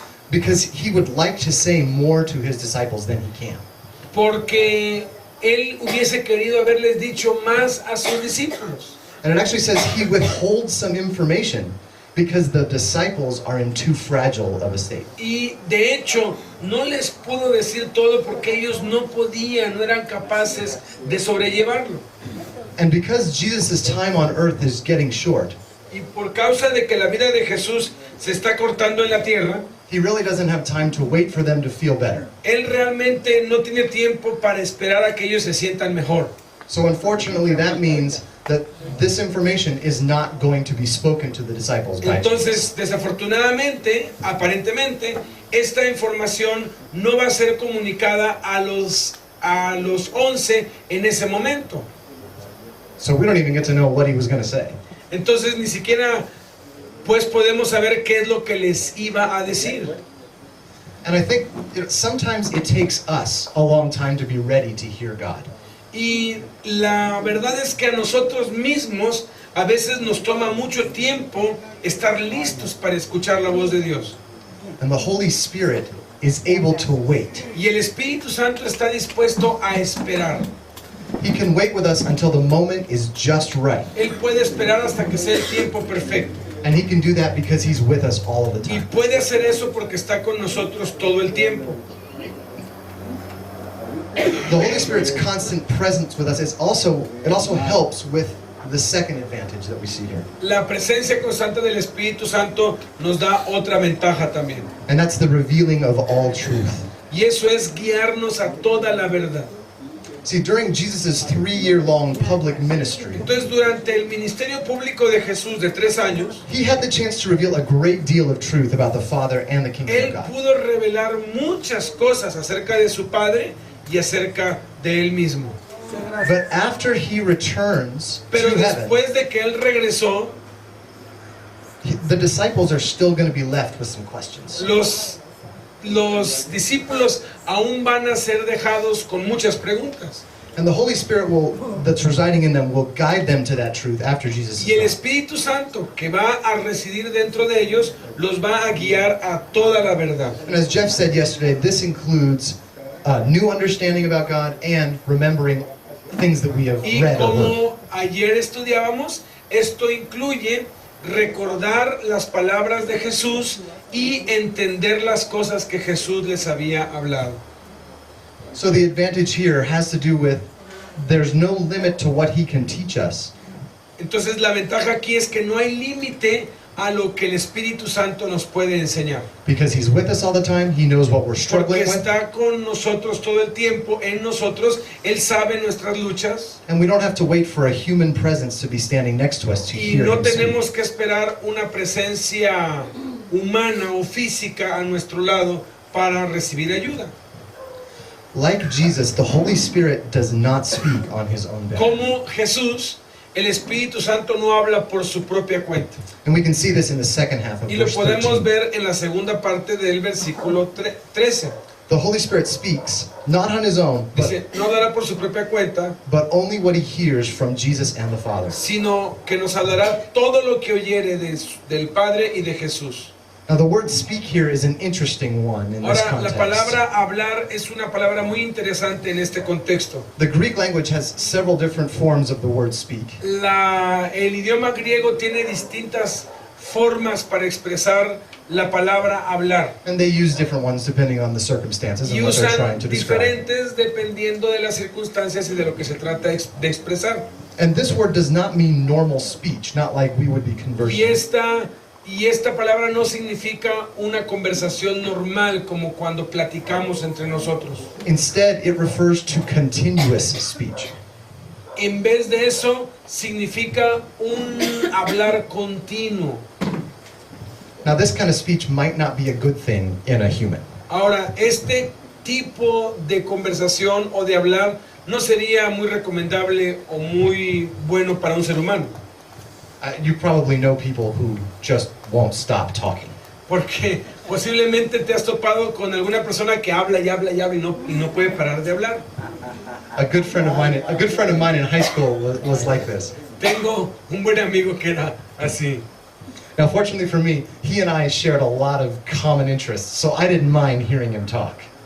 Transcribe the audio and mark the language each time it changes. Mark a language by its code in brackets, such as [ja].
[en] Because He would like to say more to His disciples than He can. [es] porque Él hubiese querido haberles dicho más a sus discípulos. [en] And it actually says He withholds some information because the disciples are in too fragile of a state. [es] Y de hecho, no les pudo decir todo porque ellos no podían, no eran capaces de sobrellevarlo. [en] And because Jesus' time on earth is getting short, [es] Y por causa de que la vida de Jesús se está cortando en la tierra, [en] He really doesn't have time to wait for them to feel better. [es] Él realmente no tiene tiempo para esperar a que ellos se sientan mejor. [en] So unfortunately, that means that this information is not going to be spoken to the disciples by Jesus. [es] Entonces, desafortunadamente, aparentemente, esta información no va a ser comunicada a los 11 en ese momento. [en] So we don't even get to know what He was going to say. [es] Entonces, ni siquiera pues podemos saber qué es lo que les iba a decir. [en] And I think sometimes it takes us a long time to be ready to hear God. [es] Y la verdad es que a nosotros mismos a veces nos toma mucho tiempo estar listos para escuchar la voz de Dios. [en] And the Holy Spirit is able to wait. [es] Y el Espíritu Santo está dispuesto a esperar. [en] He can wait with us until the moment is just right. [es] Él puede esperar hasta que sea el tiempo perfecto. [en] And He can do that because He's with us all of the [es] Y [en] time. [es] puede hacer eso porque está con nosotros todo el tiempo. [en] The Holy Spirit's constant presence with us it also helps with the second advantage that we see here. [es] La presencia constante del Espíritu Santo nos da otra ventaja también. [en] And that's the revealing of all truth. [es] Y eso es guiarnos a toda la verdad. [en] See, during Jesus' 3-year-long public ministry, [es] Entonces, durante el ministerio público de Jesús de 3 años, [en] He had the chance to reveal a great deal of truth about the Father and the kingdom of [es] Él [en] God. [es] pudo revelar muchas cosas acerca de su Padre y acerca de Él mismo. [en] But after He returns [es] Pero [en] to heaven, [es] después de que Él regresó, [en] the disciples are still going to be left with some questions. [es] los discípulos aún van a ser dejados con muchas preguntas. [en] And the Holy Spirit that's residing in them will guide them to that truth after Jesus is [es] Y el [en] gone. [es] Espíritu Santo que va a residir dentro de ellos los va a guiar a toda la verdad. [en] And as Jeff said yesterday, this includes new understanding about God and remembering things that we have [es] Y [en] read or heard. [es] como ayer estudiábamos, esto incluye recordar las palabras de Jesús y entender las cosas que Jesús les había hablado. [en] So the advantage here has to do with there's no limit to what He can teach us. [es] Entonces la ventaja aquí es que no hay límite a lo que el Espíritu Santo nos puede enseñar. [en] Because He's with us all the time, He knows what we're [es] Porque [en] struggling with, [es] está con nosotros todo el tiempo, en nosotros, Él sabe nuestras luchas [en] and we don't have to wait for a human presence to be standing next to us to [es] y [en] hear [es] no [en] Him speak. [es] tenemos que esperar una presencia humana o física a nuestro lado para recibir ayuda. [en] Like Jesus, the Holy Spirit does not speak on his own behalf. [es] Como Jesús, el Espíritu Santo no habla por su propia cuenta. [en] And we can see this in the second half of [es] Y lo [en] verse [es] podemos [en] 13. [es] ver en la segunda parte del versículo 13. [en] The Holy Spirit speaks, not on his own, [es] Dice, no hablará por su propia cuenta, [en] but only what he hears from Jesus and the Father. [es] sino que nos hablará todo lo que oyere del Padre y de Jesús. [en] Now the word speak here is an interesting one in this [es] Ahora, la [en] context. [es] palabra hablar es una palabra muy interesante en este contexto. [en] The Greek language has several different forms of the word speak. [es] El idioma griego tiene distintas formas para expresar la palabra hablar. [en] And they use different ones depending on the circumstances [es] Y [en] and what they're [es] usan [en] trying to describe. [es] diferentes dependiendo de las circunstancias y de lo que se trata de expresar. [en] And this word does not mean normal speech, not like we would be [es] Y [en] conversing. [es] esta palabra no significa una conversación normal como cuando platicamos entre nosotros. [en] Instead, it refers to continuous speech. [es] En vez de eso, significa un hablar continuo. [en] Now, this kind of speech might not be a good thing in a human. [es] Ahora, este tipo de conversación o de hablar no sería muy recomendable o muy bueno para un ser humano. [en] You probably know people who just won't stop talking. [es] Porque posiblemente te has topado con alguna persona que habla y habla y habla y no puede parar de hablar. [en] A good friend of mine in high school was like this. [es] Tengo un buen amigo que era así. [en] Now, fortunately for me, he and I shared a lot of common interests, so I didn't mind hearing him talk.